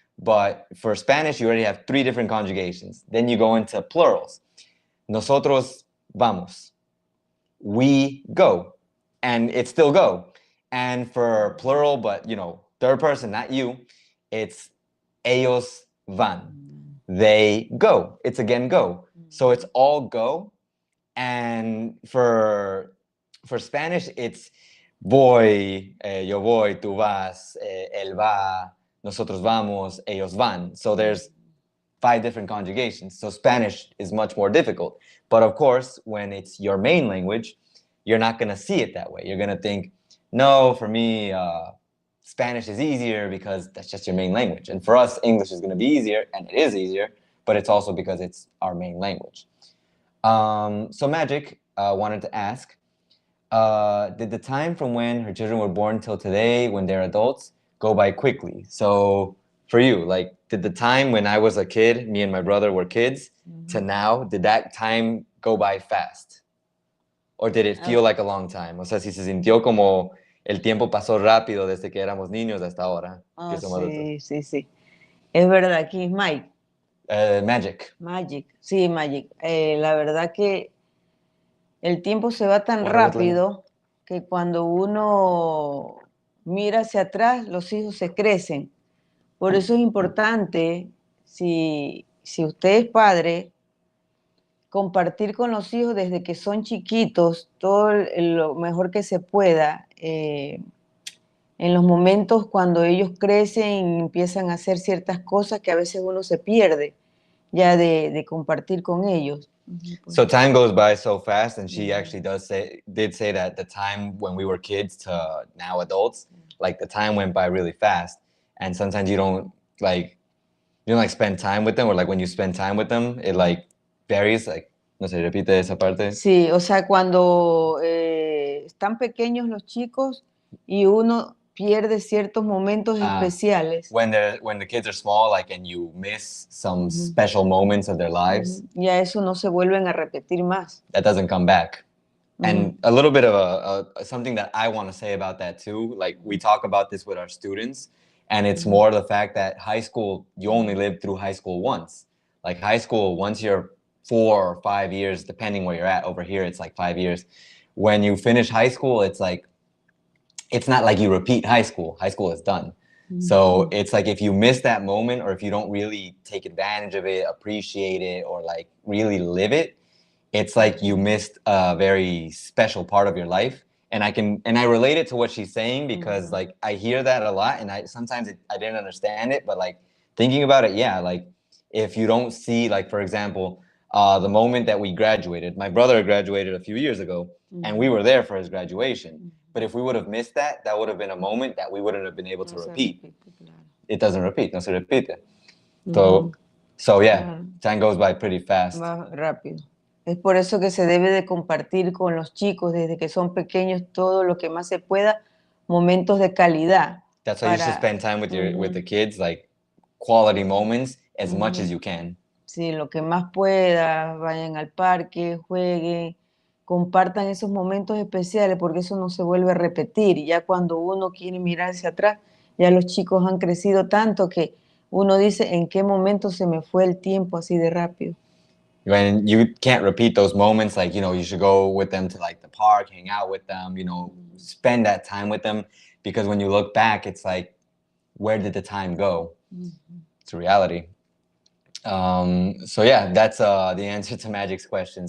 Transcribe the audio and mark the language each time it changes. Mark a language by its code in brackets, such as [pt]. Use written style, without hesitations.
[en] But for Spanish, you already have 3 different conjugations. Then you go into plurals. [es] Nosotros vamos. [en] We go. And it's still go. And for plural, but third person, not you, it's [es] ellos van. [en] They go. It's again go. So it's all go. And for Spanish, it's [es] voy, yo voy, tú vas, él va, nosotros vamos, ellos van. [en] So there's 5 different conjugations. So Spanish is much more difficult. But of course, when it's your main language, you're not going to see it that way. You're going to think, no, for me, Spanish is easier because that's just your main language. And for us, English is going to be easier, and it is easier, but it's also because it's our main language. So Magic wanted to ask, did the time from when her children were born till today, when they're adults, go by quickly? So for you, like, did the time when I was a kid, me and my brother were kids, to now, did that time go by fast? Or did it feel like a long time? [es] O sea, si se sintió como el tiempo pasó rápido desde que éramos niños hasta ahora. Que somos adultos. Sí. Es verdad, aquí es Mike. Magic. Sí, Magic. La verdad que el tiempo se va tan rápido que cuando uno mira hacia atrás, los hijos se crecen. Por eso es importante, si usted es padre, compartir con los hijos desde que son chiquitos todo lo mejor que se pueda. En los momentos cuando ellos crecen y empiezan a hacer ciertas cosas que a veces uno se pierde ya de compartir con ellos. [en] So time goes by so fast, and she actually did say that the time when we were kids to now adults, like the time went by really fast, and sometimes you don't spend time with them, or like when you spend time with them, it like varies. Like, [es] no se repite esa parte. Sí, o sea, cuando están pequeños los chicos y uno pierde ciertos momentos especiales. [en] When the kids are small, like, and you miss some special moments of their lives. [es] Ya eso no se vuelven a repetir más. [en] That doesn't come back. And a little bit of something that I want to say about that too. Like, we talk about this with our students, and it's more the fact that high school, you only live through high school once. Like, high school, once you're 4 or 5 years, depending where you're at. Over here, it's like 5 years. When you finish high school, it's like, it's not like you repeat high school. High school is done. So it's like, if you miss that moment, or if you don't really take advantage of it, appreciate it, or like really live it, it's like you missed a very special part of your life. And I relate it to what she's saying, because like, I hear that a lot, and I didn't understand it, but like, thinking about it, yeah, like, if you don't see, like, for example, the moment that we graduated, my brother graduated a few years ago, and we were there for his graduation. But if we would have missed that, that would have been a moment that we wouldn't have been able to repeat. It doesn't repeat, [es] no se repite. [en] So yeah, time goes by pretty fast. [es] Más rápido. Es por eso que se debe de compartir con los chicos desde que son pequeños todo lo que más se pueda, momentos de calidad. [en] That's why you should spend time with with the kids, like quality moments, as much as you can. [es] Sí, lo que más pueda, vayan al parque, jueguen, compartan esos momentos especiales, porque eso no se vuelve a repetir. Y ya cuando uno quiere mirar hacia atrás, ya los chicos han crecido tanto que uno dice, ¿en qué momento se me fue el tiempo así de rápido? [en] When you can't repeat those moments, like, you should go with them to like the park, hang out with them, spend that time with them, because when you look back, it's like, where did the time go? It's a reality. So yeah, that's the answer to Magic's question.